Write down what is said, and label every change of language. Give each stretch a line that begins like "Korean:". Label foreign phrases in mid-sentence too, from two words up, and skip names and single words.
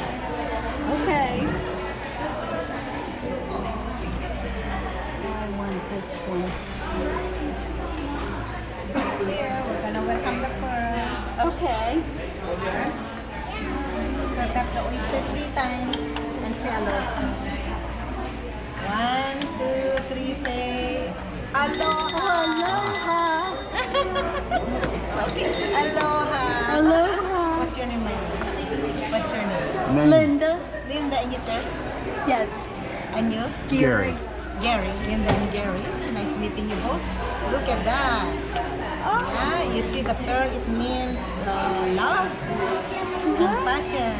English: Okay. I want this one. Here, we're gonna welcome the pearl. Okay. So tap the oyster 3 times and say aloha. 1, 2, 3, say aloha. Aloha. Aloha. Aloha. What's your name, my lady? What's your name? Linda. Linda and you, sir? Yes. And you? Gary. Gary. Linda and Gary. Nice meeting you both. Look at that. Yeah, you see the pearl, it means love and passion.